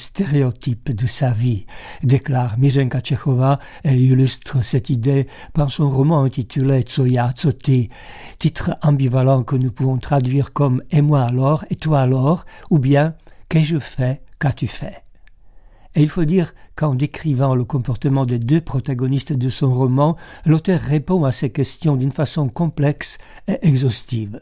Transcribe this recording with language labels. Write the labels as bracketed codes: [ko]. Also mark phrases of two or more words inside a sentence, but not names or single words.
[fr] stéréotypes de sa vie, déclare Milenka Čechová et illustre cette idée par son roman intitulé Co já, co ty, titre ambivalent que nous pouvons traduire comme « Et moi alors, et toi alors » ou bien « Qu'ai-je fait, qu'as-tu fait ?» Et il faut dire qu'en décrivant le comportement des 2 protagonistes de son roman, l'auteur répond à ces questions d'une façon complexe et exhaustive.